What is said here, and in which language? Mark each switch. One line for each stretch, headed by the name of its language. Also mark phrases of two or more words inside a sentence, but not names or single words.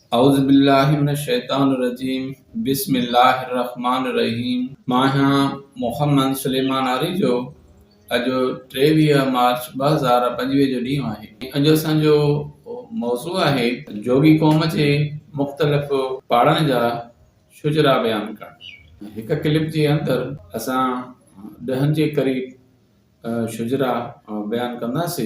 Arabic: أعوذ بالله من الشيطان الرجيم بسم الله الرحمن الرحيم.
Sindhi: मां आहियां मोहम्मद सुलेमान आरी जो अॼु 23 मार्च 2025 जो ॾींहुं आहे। अॼु असांजो मौज़ू आहे जोगी क़ौम जे मुख़्तलिफ़ पहाड़नि जा शुजरा बयानु करणु। हिक क्लिप जे अंदरि असां 10 जे क़रीब शुजरा बयानु कंदासीं।